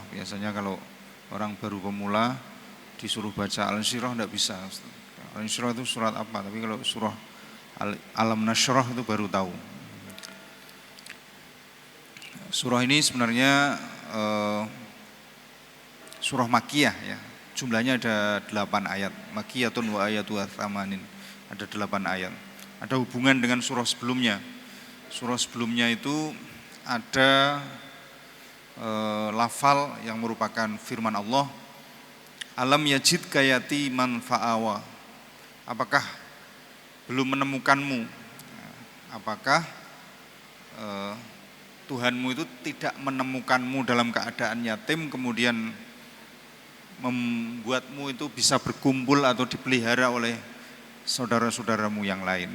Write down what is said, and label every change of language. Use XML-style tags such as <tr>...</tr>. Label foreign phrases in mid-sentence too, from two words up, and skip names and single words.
<id>Biasanya kalau orang baru pemula disuruh baca Al-Insyirah tidak bisa. Al-Insyirah itu surat apa? Tapi kalau surah Alam Nasrah itu baru tahu. Surah ini sebenarnya surah Makkiyah, ya. Jumlahnya ada 8 ayat.</id> <ar>مكية وآياتها ثمان.</ar> <id>Ada 8 ayat. Ada hubungan dengan surah sebelumnya. Surah sebelumnya itu ada lafal yang merupakan firman Allah,</id> <ar>ألم يجدك يتيما فآوى.</ar> <id>Apakah belum menemukanmu? Apakah Tuhanmu itu tidak menemukanmu dalam keadaan yatim, kemudian membuatmu itu bisa berkumpul atau dipelihara oleh saudara-saudaramu yang lain.</id>